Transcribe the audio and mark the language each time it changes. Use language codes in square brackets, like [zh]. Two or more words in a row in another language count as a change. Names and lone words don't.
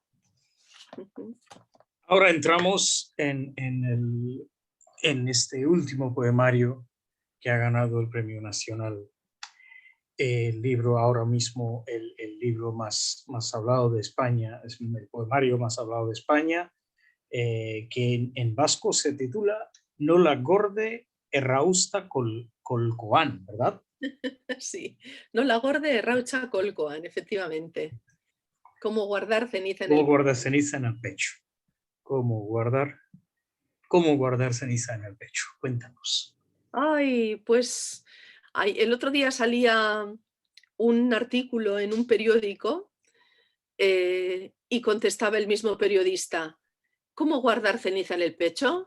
[es] Ahora entramos en este último poemario que ha ganado el Premio Nacional. El libro ahora mismo, el libro más hablado de España, es el poemario más hablado de España, que en vasco se titula Nola gorde errausta kolkoan, ¿verdad? Sí, Nola gorde errausta kolkoan, efectivamente. ¿Cómo guardar ceniza en ¿Cómo el guardar ceniza en el pecho? ¿Cómo guardar ceniza en el pecho? Cuéntanos. Ay, pues el otro día salía un artículo en un periódico y contestaba el mismo periodista: ¿cómo guardar ceniza en el pecho?